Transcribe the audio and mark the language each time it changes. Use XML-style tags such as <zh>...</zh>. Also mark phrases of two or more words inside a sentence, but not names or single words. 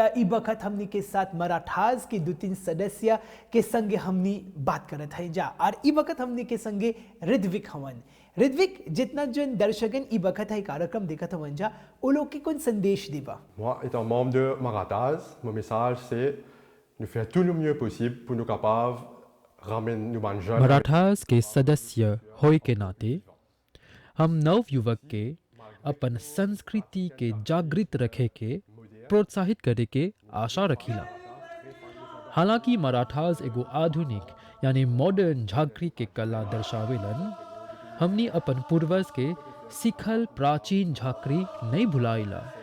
<bho>ई बखत हमनी के साथ मराठास के 2-3 सदस्य के संगे हमनी बात करत है जा, और ई बखत हमनी के संगे ऋद्विक हवन। ऋद्विक, जितना जन दर्शकन ई बखत है कार्यक्रम देखत हवन जा, वो लोग के कौन संदेश देबा?</bho> <fr>Moi, étant membre de Marathas, mon message c'est de faire tout le mieux possible pour nous capables ramener nous jeunes.</fr> <bho>मराठास के सदस्य होए के नाते हम नव युवक के अपन संस्कृति के जागृत रखे के प्रोत्साहित करे के आशा रखीला। हालांकि मराठास एगो आधुनिक यानी मॉडर्न झांकरी के कला दर्शावेलन, हमनी अपन पूर्वज के सिखल प्राचीन झांकरी नहीं भुलाइला।</bho>